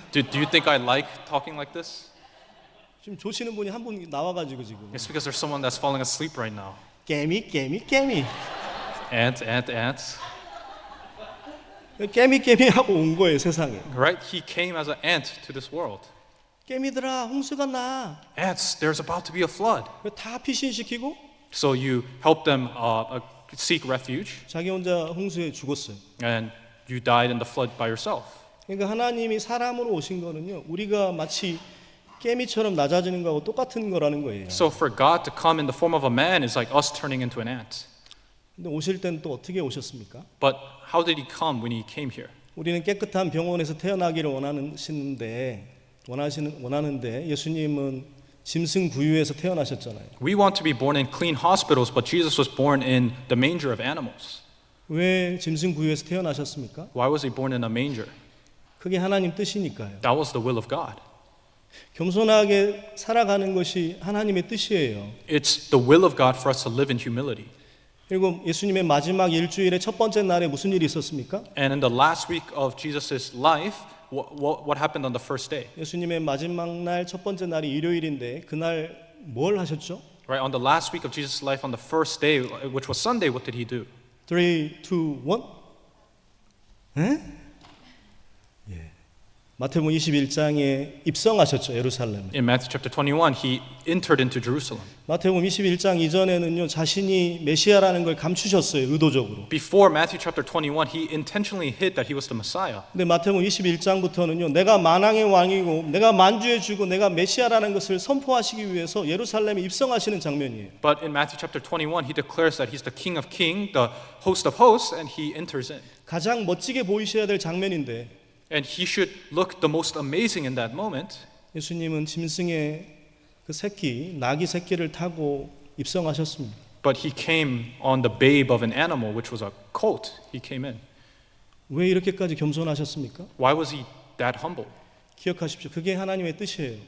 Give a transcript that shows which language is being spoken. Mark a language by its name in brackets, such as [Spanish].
[English] Do you think I like talking like this? [Korean] 지금 조시는 분이 한 분 나와가지고 지금 [English] It's because there's someone that's falling asleep right now. [Korean] 개미 [English] Ant. [Korean] 하고 온 거예요 세상에. [English] Right? He came as an ant to this world. [Korean] 개미들아 홍수가 나. [English] Ants, there's about to be a flood. [Korean] 다 피신시키고 [English] So you help them seek refuge, [Korean] 자기 혼자 홍수에 죽었어요. [English] and you died in the flood by yourself. [Korean] 그러니까 하나님이 사람으로 오신 거는요. 우리가 마치 깨미처럼 낮아지는 거하고 똑같은 거라는 거예요. [English] So for God to come in the form of a man is like us turning into an ant. [Korean] 근데 오실 때는 또 어떻게 오셨습니까? [English] But how did he come when he came here? [Korean] 우리는 깨끗한 병원에서 태어나기를 원하는데 예수님은 짐승 구유에서 태어나셨잖아요. [English] We want to be born in clean hospitals, but Jesus was born in the manger of animals. [Korean] 왜 짐승 구유에서 태어나셨습니까? [English] Why was he born in a manger? [Korean] 그게 하나님 뜻이니까요. [English] That was the will of God. [Korean] 겸손하게 살아가는 것이 하나님의 뜻이에요. [English] It's the will of God for us to live in humility. [Korean] 그리고 예수님의 마지막 일주일의 첫 번째 날에 무슨 일이 있었습니까? [English] And in the last week of Jesus' life, what happened on the first day? [Korean] 예수님의 마지막 날 첫 번째 날이 일요일인데 그날 뭘 하셨죠? [English] Right, on the last week of Jesus' life, on the first day, which was Sunday, what did he do? [Korean] 3, 2, 1? 에? 예. 마태복음 21장에 입성하셨죠, 예루살렘에. [English] In Matthew chapter 21, he entered into Jerusalem. [Korean] 마태복음 21장 이전에는요, 자신이 메시아라는 걸 감추셨어요, 의도적으로. [English] Before Matthew chapter 21, he intentionally hid that he was the Messiah. [Korean] 근데 마태복음 21장부터는요, 내가 만왕의 왕이고 내가 만주의 주고 내가 메시아라는 것을 선포하시기 위해서 예루살렘에 입성하시는 장면이에요. [English] But in Matthew chapter 21, he declares that he's the King of Kings, the host of hosts, and he enters in. [Korean] 가장 멋지게 보이셔야 될 장면인데 [English] And he should look the most amazing in that moment. [Korean] 예수님은 짐승의 그 새끼, 나귀 새끼를 타고 입성하셨습니다. [English] But he came on the babe of an animal, which was a colt. He came in. [Korean] 왜 이렇게까지 겸손하셨습니까? [English] Why was he that humble? [Korean] 기억하십시오. 그게 하나님의 뜻이에요.